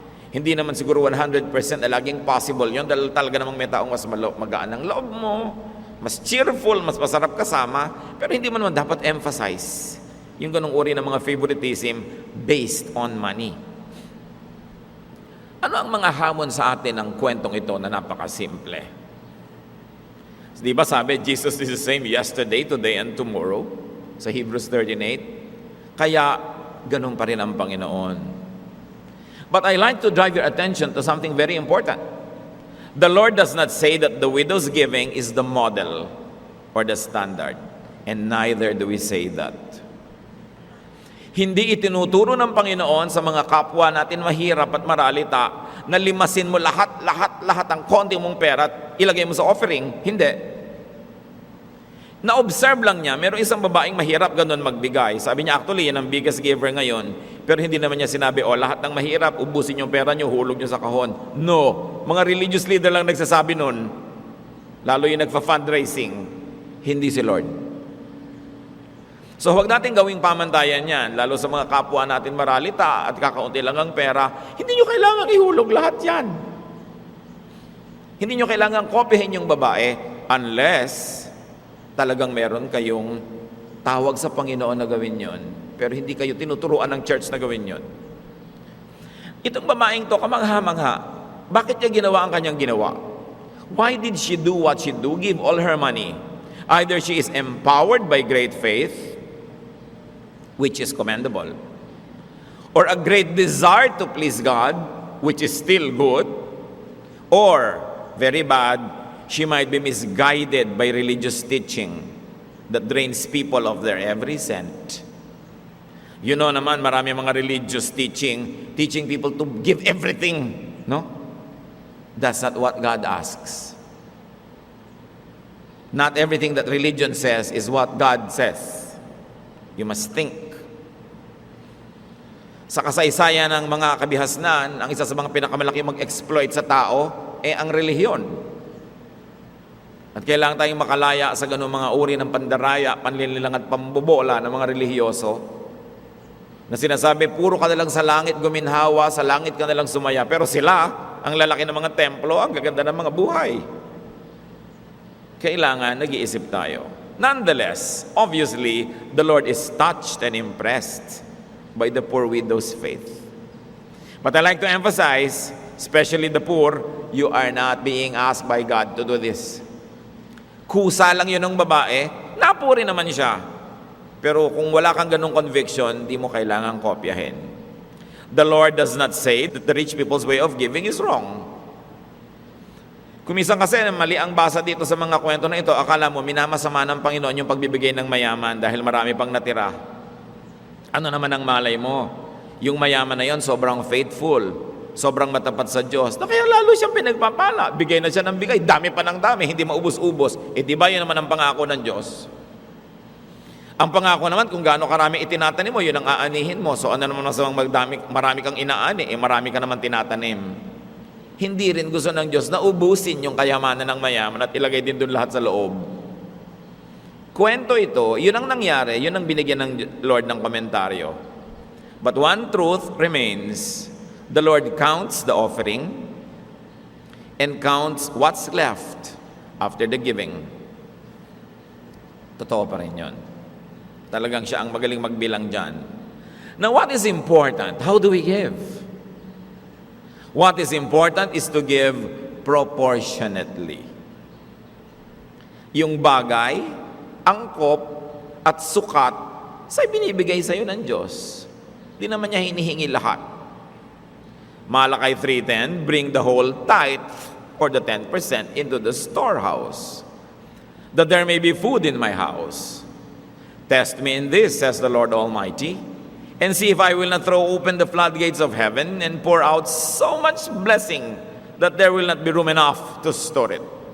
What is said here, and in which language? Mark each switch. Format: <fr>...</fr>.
<tl>Hindi naman siguro 100% na laging possible yun dahil talaga namang may taong mas magaan ang loob mo, mas cheerful, mas masarap kasama, pero hindi mo naman dapat emphasize yung ganong uri ng mga favoritism based on money. Ano ang mga hamon sa atin ng kwentong ito na napakasimple? Di ba sabi,</tl> <en>Jesus is the same yesterday, today, and tomorrow?</en> <tl>Sa Hebrews 13:8. Kaya, ganun pa rin ang Panginoon.</tl> <en>But I like to drive your attention to something very important. The Lord does not say that the widow's giving is the model or the standard. And neither do we say that.</en> <tl>Hindi itinuturo ng Panginoon sa mga kapwa natin mahirap at maralita na limasin mo lahat ang konti mong pera at ilagay mo sa offering. Hindi. Na-observe lang niya, meron isang babaeng mahirap ganun magbigay. Sabi niya, actually, yan ang biggest giver ngayon. Pero hindi naman niya sinabi, lahat ng mahirap, ubusin yung pera niyo, hulog niyo sa kahon. No. Mga religious leader lang nagsasabi nun. Lalo yung nagfa-fundraising. Hindi si Lord. So, huwag natin gawing pamantayan yan, lalo sa mga kapwa natin maralita at kakaunti lang ang pera. Hindi niyo kailangan ihulog lahat yan. Hindi niyo kailangan kopyahin yung babae unless talagang meron kayong tawag sa Panginoon na gawin yon, pero hindi kayo tinuturuan ng church na gawin yon. Itong babaeng to, kamangha-mangha. Bakit niya ginawa ang kanyang ginawa?</tl> <en>Why did she do what she do? Give all her money. Either she is empowered by great faith, which is commendable, or a great desire to please God, which is still good, or, very bad, she might be misguided by religious teaching that drains people of their every cent. You know</en> <tl>naman, marami mga</tl> <en>religious teaching people to give everything, no? That's not what God asks. Not everything that religion says is what God says. You must think.</en> <tl>Sa kasaysayan ng mga kabihasnan, ang isa sa mga pinakamalaki mag-exploit sa tao ang relihiyon. At kailangan tayong makalaya sa ganung mga uri ng pandaraya, panlililang at pambobola ng mga relihiyoso na sinasabi, puro ka na lang sa langit guminhawa, sa langit ka na lang sumaya. Pero sila, ang lalaki ng mga templo, ang gaganda ng mga buhay. kailangan nag-iisip tayo.</tl> <en>Nonetheless, obviously, the Lord is touched and impressed by the poor widow's faith. But I like to emphasize, especially the poor, you are not being asked by God to do this.</en> <tl>Kusa lang yun ng babae, napuri naman siya. Pero kung wala kang ganong conviction, di mo kailangang kopyahin.</tl> <en>The Lord does not say that the rich people's way of giving is wrong.</en> <tl>Kumisan kasi mali ang basa dito sa mga kwento na ito, akala mo minamasama ng Panginoon yung pagbibigay ng mayaman dahil marami pang natira. Ano naman ang malay mo? Yung mayaman na yon sobrang faithful, sobrang matapat sa Diyos, na kaya lalo siyang pinagpapala. Bigay na siya ng bigay, dami pa ng dami, hindi maubos-ubos. Di ba yun naman ang pangako ng Diyos? Ang pangako naman, kung gaano karami itinatanim mo, yun ang aanihin mo. So ano naman masamang marami kang inaani, marami ka naman tinatanim. Hindi rin gusto ng Diyos na ubusin yung kayamanan ng mayaman at ilagay din doon lahat sa loob. Kwento ito, yun ang nangyari, yun ang binigyan ng Lord ng komentaryo.</tl> <en>But one truth remains, the Lord counts the offering and counts what's left after the giving.</en> <tl>Totoo pa rin yun. Talagang siya ang magaling magbilang dyan.</tl> <en>Now, what is important? How do we give? What is important is to give proportionately.</en> <tl>Yung bagay, angkop, at sukat sa binibigay sa iyo ng Diyos. Di naman niya hinihingi lahat.</tl> <en>Malakay 3:10, bring the whole tithe or the 10% into the storehouse, that there may be food in my house. Test me in this, says the Lord Almighty, and see if I will not throw open the floodgates of heaven and pour out so much blessing that there will not be room enough to store it.</en>